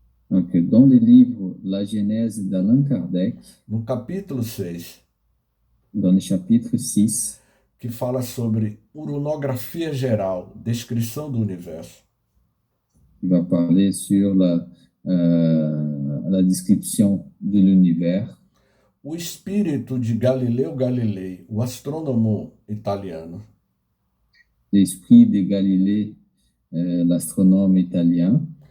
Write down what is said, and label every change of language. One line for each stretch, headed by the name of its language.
French: Donc, dans le livre La Genèse d'Allan Kardec,
Portuguese: no capítulo 6,
French: dans le chapitre 6,
Portuguese: que fala sobre uranografia geral, descrição do universo.
French: Il va parler sur la description de l'univers.
Portuguese: O espírito de Galileu Galilei, o astrônomo italiano,
French: L'esprit de Galilée, l'astronome italien,